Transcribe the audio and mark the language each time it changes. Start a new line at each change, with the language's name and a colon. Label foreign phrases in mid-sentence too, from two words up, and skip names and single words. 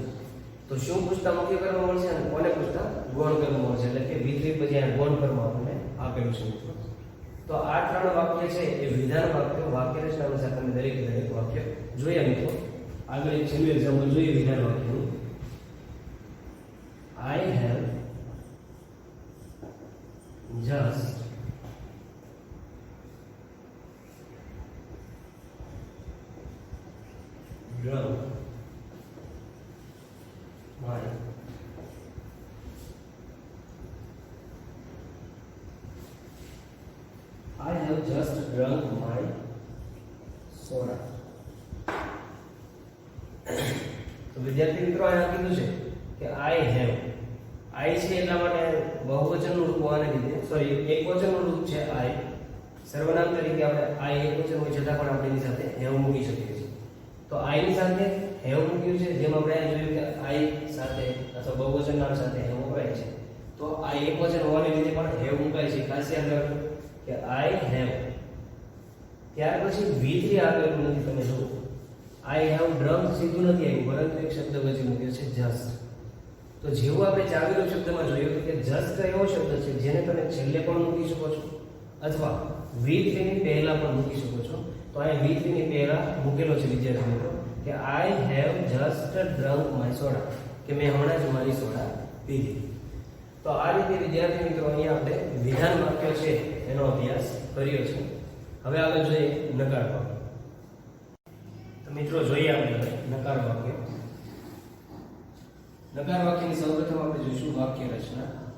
Gujarati: તો શું પૂછતા મુખ્ય કર્મ મળશે અને કોને પૂછતા ગૌણ કર્મ મળશે, એટલે કે V3 પછી આ ગૌણ કર્મ આપણને આપેલું છે મિત્રો. તો આ ત્રણ વાક્ય છે એ વિધાન વાક્ય, વાક્ય રચના અનુસાર તમે દરેક વાક્ય જોયા મિત્રો. આગળ એક છેલ્લું એક્ઝામ્પલ જોઈએ વિધાન વાક્યનું.
English: I have just drunk my I have just drunk my soda.
Gujarati: તો વિદ્યાર્થી મિત્રો અહીંયા કીધું છે કે
English: I have,
Gujarati: I છે એટલા માટે બહુવચનનું રૂપ હોવાને લીધે, સોરી એકવચનનું રૂપ છે I. સર્વનામ તરીકે આપણે I એકવચન હોય છતાં પણ આપણે એની સાથે have મૂકી શકીએ છીએ. તો I ની સાથે have મૂક્યું છે, જેમ આપણે જોયું કે I સાથે અથવા બહુવચન નામ સાથે have વપરાય છે. તો I એકવચન હોવાને લીધે પણ have મુકાય છે. ખાસ યાદ રાખો કે
English: I have.
Gujarati: ત્યાર પછી V3 આવેલું નથી, તમે જુઓ
English: I have drunk
Gujarati: સીધું નથી આવ્યું, પરંતુ એક શબ્દ વચ્ચે મૂક્યો છે just. તો જેવું આપણે ચાવીનો શબ્દમાં જોયું કે just એવો શબ્દ છે જેને તમે છેલ્લે પણ મૂકી શકો છો અથવા V3 ની પહેલા પણ મૂકી શકો છો. તો અહીંયા V3 ની પહેલા મૂકેલો છે વિદ્યાર્થી મિત્રો કે
English: I have just drunk my soda,
Gujarati: કે મેં હમણાં જ મારી સોડા પીધી. તો આ રીતે વિદ્યાર્થી મિત્રો અહીંયા આપણે વિધાન વાક્ય છે એનો અભ્યાસ કર્યો છે. હવે આગળ જોઈએ નકાર વાક્ય. તો મિત્રો જોઈએ આપણે નકાર વાક્ય. નકાર વાક્યની સૌપ્રથમ આપણે જોઈશું વાક્ય રચના.